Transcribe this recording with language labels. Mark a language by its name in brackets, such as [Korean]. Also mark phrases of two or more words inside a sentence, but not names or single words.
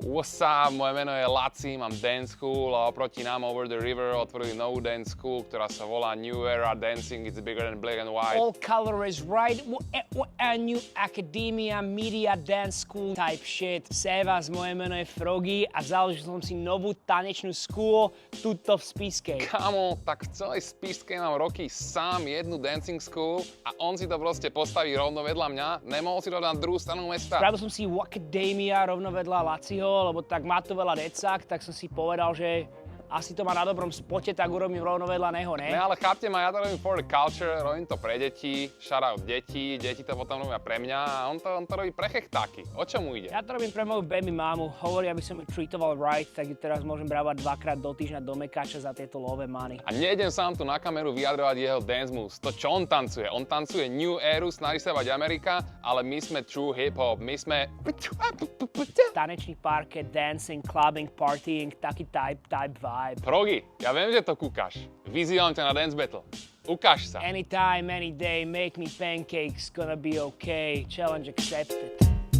[English] What's up, [Slovak] moje meno je Laci, mám [English] dance school [Slovak] a oproti nám Over the River otvorili novú [English] dance school, [Slovak] ktorá sa volá New Era Dancing, [English] it's bigger than black and white. All color is right, a new academia, media, dance school type shit. [Slovak] Sevas, moje meno je Froggy a založil som si novú tanečnú school tuto v Spišskej. Kamo, tak v celej Spišskej mám roky sám jednu [English] dancing school [Slovak] a on si to proste postaví rovno vedľa mňa, nemohol si to dať na druhú stranu mesta. Spravil som si Academia rovno vedľa Laciho, lebo tak má to veľa decák, tak som si povedal, že asi to má na dobrom spote, tak urobím rovno vedľa neho, ne? Ne, ale chápte ma, ja to robím [English] for the culture, [Slovak] robím to pre deti, shoutout deti to potom robia pre mňa a on to robí pre chechtáky. O čom mu ide? Ja to robím pre moju baby mámu, hovorí, aby som ju treatoval right, tak ju teraz môžem brávať 2-krát do týždňa do Mekáča za tieto [English] love money. [Slovak] A nejdem sám tu na kameru vyjadrovať jeho [English] dance moves, [Slovak] to čo on tancuje New Eru, snaží sa bať Amerika, ale my sme [English] true hip-hop, [Slovak] my sme... Tanečný parket, [English] dancing, clubbing, partying, taký type vibe. [Slovak] Froggy, ja viem, že to kúkaš. Vyzývam ťa na [English] dance battle. [Slovak] Ukáž sa. [English] Anytime, any day, make me pancakes, gonna be okay. Challenge accepted.